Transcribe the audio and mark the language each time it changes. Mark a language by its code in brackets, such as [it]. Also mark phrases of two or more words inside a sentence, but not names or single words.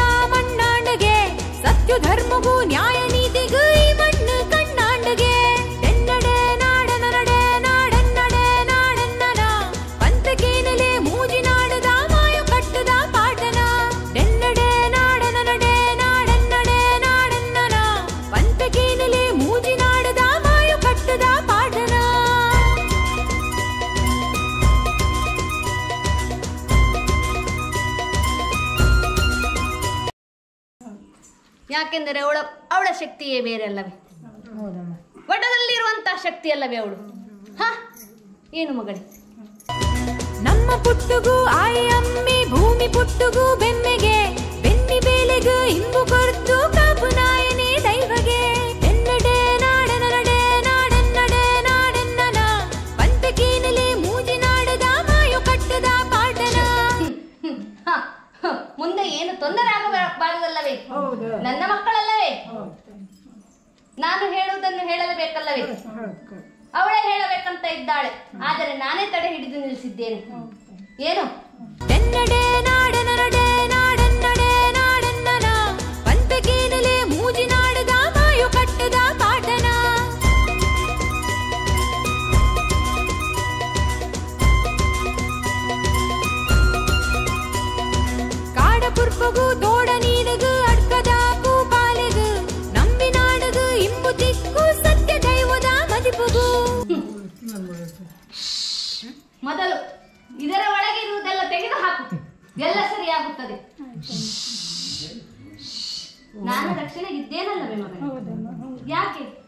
[tcy] ಮಣ್ಣಾಂಡಗೆ ಸತ್ಯ ಧರ್ಮಗೂ ನ್ಯಾಯ ನೀತಿಗೂ ಈ ಮಣ್ಣು ಕಣ್ಣಾಂಡಗೆ ಎನ್ನಡೆ ನಾಡನ ನಡೆ ನಾಡನ್ನಡೆ ನಾಡನ್ನನ ಪಂಪೆಗೇನಲೆ ಮೂಜಿನಾಡದ ಮಾಯ ಕಟ್ಟದ ಪಾಟನ ಎನ್ನಡೆ ನಾಡನ ನಡೆ ನಾಡನ್ನಡೆ ನಾಡನ್ನನ ಪಂಪೆಗೇನಲೆ ಮೂಜಿನಾಡದ ಮಾಯ ಕಟ್ಟದ ಪಾಟನ. [kn] ಯಾಕೆಂದರೆ ಅವಳ ಶಕ್ತಿಯೇ ಬೇರೆ ಅಲ್ಲವೇ? ವಟದಲ್ಲಿರುವಂತಹ ಶಕ್ತಿ ಅಲ್ಲವೇ ಅವಳು? ಏನು ಮಗಳೇ? [tcy] ನಮ್ಮ ಪುಟ್ಟುಗೂ ಆಯಮ್ಮಿ ಭೂಮಿ ಪುಟ್ಟುಗೂ ಬೆಮ್ಮೆಗೆ ಬೆನ್ನಿ ಬೇಲೆಗೂ ಇಂಬು ಕೊರ್ತು ಕಾಪು ನಾಯನೇ ದೈವಗೆ ಎನ್ನಡೆ ನಾಡನ ನಡೆ ನಾಡನ್ನಡೆ ನಾಡನ್ನನ ಪಂಪೆಗೇನಲೆ ಮೂಜಿನಾಡದ ಮಾಯು ಕಟ್ಟದ ಪಾಟನ. [kn] ಮುಂದೆ ಏನು ತೊಂದರೆ ಆಗಬಾರದಲ್ಲವೇ? ನನ್ನ ಮಕ್ಕಳಲ್ಲವೇ? ನಾನು ಹೇಳುವುದನ್ನು ಹೇಳಲೇಬೇಕಲ್ಲವೇ? ಅವಳೇ ಹೇಳಬೇಕಂತ ಇದ್ದಾಳೆ, ಆದರೆ ನಾನೇ ತಡೆ ಹಿಡಿದು ನಿಲ್ಲಿಸಿದ್ದೇನೆ. ಏನು? [tcy] ಎನ್ನಡೆ ನಾಡನ ನಡೆ ನಾಡನ್ನಡೆ ನಾಡನ್ನನ ಪಂಪೆಗೇನಲೆ ಮೂಜಿನಾಡದ ಮಾಯು ಕಟ್ಟದ ಪಾಟನ. ಕಾಡ ಪುರ್ಪಗು ತೋಡ ನೀನಗು ಅಡ್ಕದ ಕೂಪಾಲೆಗು ನಂಬಿ ನಾಡಗು ಇಂಬು ತಿಕ್ಕು ಸತ್ಯ ದೈವದ ಮದಿಪುಗು. [kn] ಮೊದಲು ಇದರ ಒಳಗೆ ಇರುವುದೆಲ್ಲ ತೆಗೆದು ಹಾಕು, ಎಲ್ಲ ಸರಿಯಾಗುತ್ತದೆ. ನಾನು ರಕ್ಷಣೆಗಿದ್ದೇನಲ್ಲವೇ ಮಗನೇ? ಯಾಕೆ?